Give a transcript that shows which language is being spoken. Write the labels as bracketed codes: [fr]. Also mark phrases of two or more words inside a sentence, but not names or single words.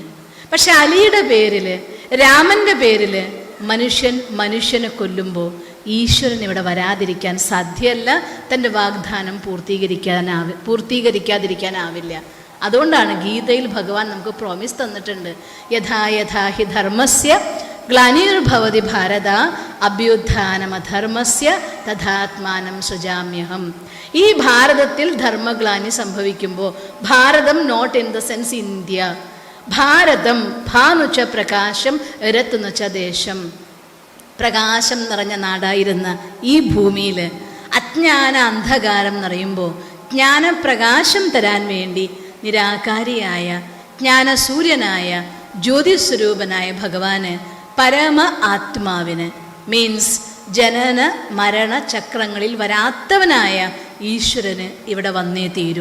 [ml] പക്ഷെ അലിയുടെ പേരിൽ, രാമൻ്റെ പേരിൽ മനുഷ്യനെ കൊല്ലുമ്പോൾ ഈശ്വരൻ ഇവിടെ വരാതിരിക്കാൻ സാധ്യമല്ല, തൻ്റെ വാഗ്ദാനം പൂർത്തീകരിക്കാതിരിക്കാനാവില്ല. അതുകൊണ്ടാണ് ഗീതയിൽ ഭഗവാൻ നമുക്ക് പ്രോമിസ് തന്നിട്ടുണ്ട്, [sa] യഥാ യഥാ ഹി ധർമ്മസ്യ ഗ്ലാനിർഭവതി ഭാരത അഭ്യുത്ഥാനമധർമ്മസ്യ തഥാത്മാനം സൃജാമ്യഹം. [ml] ഈ ഭാരതത്തിൽ ധർമ്മഗ്ലാനി സംഭവിക്കുമ്പോൾ, ഭാരതം [en] not in the sense India, [ml] ഭാരതം ഭാനുച്ച പ്രകാശം രത്തുനുച്ച ദേശം, പ്രകാശം നിറഞ്ഞ നാടായിരുന്ന ഈ ഭൂമിയിൽ അജ്ഞാന അന്ധകാരം നിറയുമ്പോൾ ജ്ഞാനപ്രകാശം തരാൻ വേണ്ടി നിരാകാരിയായ ജ്ഞാനസൂര്യനായ ജ്യോതിസ്വരൂപനായ ഭഗവാന്, പരമ ആത്മാവിന്, മീൻസ് ജനന മരണ ചക്രങ്ങളിൽ വരാത്തവനായ ഈശ്വരന് ഇവിടെ വന്നേ തീരൂ.